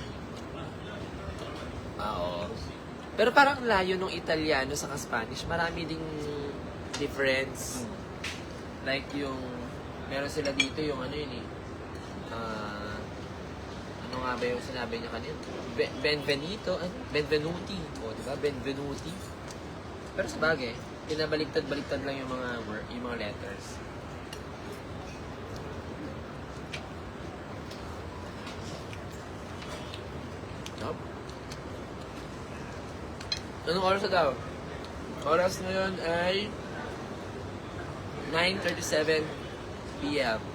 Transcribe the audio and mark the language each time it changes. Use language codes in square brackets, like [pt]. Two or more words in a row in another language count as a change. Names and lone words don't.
[tl] Oo. Pero parang layo nung Italiano sa Spanish. Marami ding difference. Like yung, meron sila dito yung ano yun eh. Ano nga ba yung sinabi niya kanina? [it] Benvenuto? Benvenuti. O, diba? Benvenuti. [tl] Pero sa bagay, pinabaliktad-baliktad lang yung mga word, yung mga letters. Yup. Anong oras na daw? Oras ngayon ay 9:37 p.m.